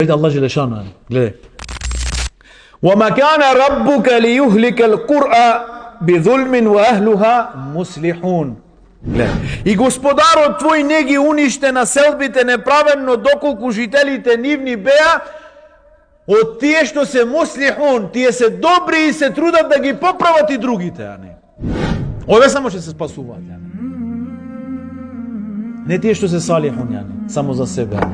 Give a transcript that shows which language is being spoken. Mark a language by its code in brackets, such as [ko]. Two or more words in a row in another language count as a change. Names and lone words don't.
[mk] Allah Đelešanu, gledaj. [ar] وَمَا كَانَ رَبُّكَ لِيُهْلِكَ الْقُرْآ بِظُلْمٍ وَأَهْلُهَا مُصْلِحُونَ. [mk] И Господарот твој не ги униште населбите неправедно, доколку жителите нивни беа од тие што се муслихун, тие се добри и се трудат да ги поправат и другите, а не. Ове само ќе се спасуваат, а не. Не тие што се салихун, а не, само за себе, а не.